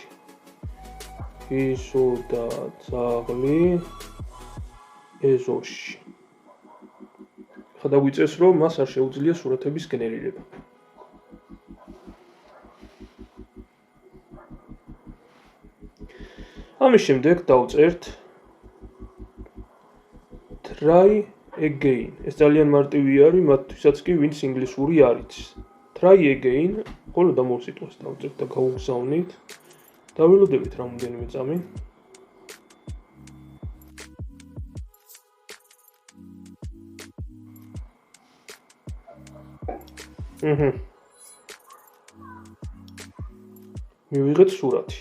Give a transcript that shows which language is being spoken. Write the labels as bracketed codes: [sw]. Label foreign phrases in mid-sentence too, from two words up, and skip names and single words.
[ka] ისო და ძაღლი ეზოში. ხა დავიწერს, რომ მას არ შეუძლია სურათების გენერირება. ამის შემდეგ დავწერთ [en] try again. [ka] ეს ძალიან მარტივი არის მათთვისაც კი, ვინც ინგლისური არ იცის. [en] Try again, [ka] ხოლო დამოუკ სიტყვას დავწერთ და გავუგზავნით. დავილოდებით რამოდენიმე წამი. მივიღეთ სურათი.